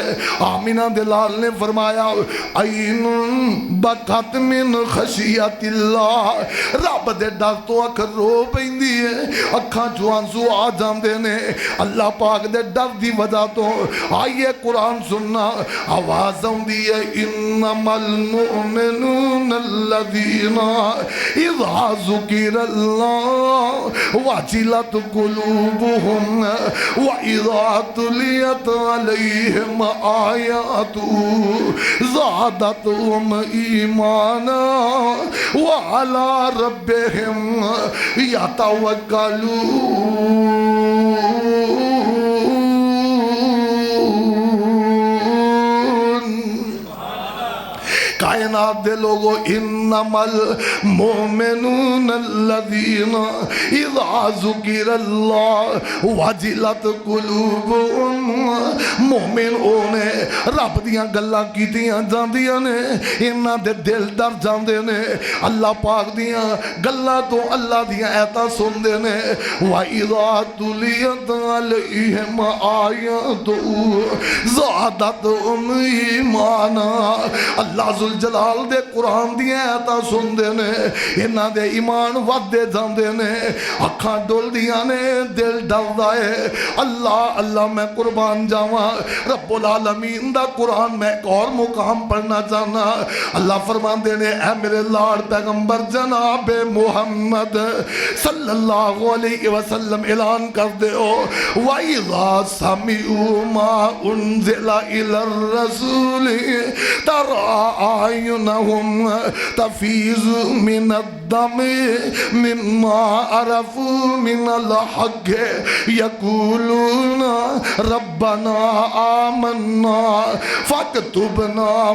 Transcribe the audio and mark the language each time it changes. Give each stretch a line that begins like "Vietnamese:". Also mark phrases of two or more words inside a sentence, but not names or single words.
Punjabi: آمنہ دے لال نے فرمایا
Arabic: عين بكت من خشية الله,
Punjabi: رب دے ڈر توں اکھ رو پیندی ہے، اکھاں چوں اتھرو آ جاندے نے اللہ پاک دے ڈر دی وجہ توں. آئیے قرآن سننا، آواز آؤندی ہے
Arabic: إنما المؤمنون الذين إذا ذكر الله وجلت قلوبهم وإذا تليت عليهم آياته زادتهم إيمانا وعلى ربهم يتوكلون.
Punjabi: کائنات دے لوکو
Arabic: إنما المؤمنون الذين إذا ذكر الله وجلت قلوبهم,
Punjabi: مومن اوہنے رب دیاں گلاں کیتیاں جاندیاں نے، انہاں دے دل ڈر جاندے نے، اللہ پاک دیاں گلاں توں اللہ دیاں آیتاں سندے نے.
Arabic: وإذا تليت عليهم آياته زادتهم إيمانا,
Punjabi: اللہ ذوالجلال دے قرآن دیاں آیتاں سندے نے، انہاں دے ایمان ودھدے جاندے نے، اکھاں ڈلدیاں نے، دل ڈردا ہے. اللہ اللہ میں قربان جاواں,
Arabic: رب العالمين
Punjabi: دا قرآن میں اک ہور مقام پڑھنا چاہنا. اللہ فرماندے نے اے میرے لاڈ پیغمبر جناب محمد صلی اللہ علیہ وسلم اعلان کر دے او
Arabic: وإذا سمعوا ما أنزل إلى الرسول ترى أعينهم تفيض من الدمع مما عرفوا من الحق يقولون ربنا آمنا فاكتبنا